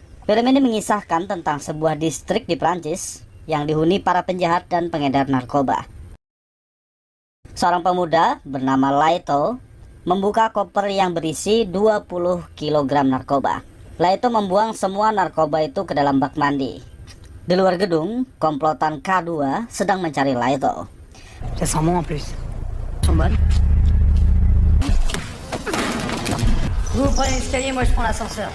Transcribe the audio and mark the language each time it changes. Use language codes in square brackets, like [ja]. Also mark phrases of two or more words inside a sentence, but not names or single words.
[id] Film ini mengisahkan tentang sebuah distrik di Prancis yang dihuni para penjahat dan pengedar narkoba. Seorang pemuda bernama Laito membuka koper yang berisi 20 kg narkoba. Laito membuang semua narkoba itu ke dalam bak mandi. Di luar gedung, komplotan K2 sedang mencari Laito. [fr] Ça sent bon en plus. Sont bonnes. Vous prenez l'escalier, moi je prends l'ascenseur.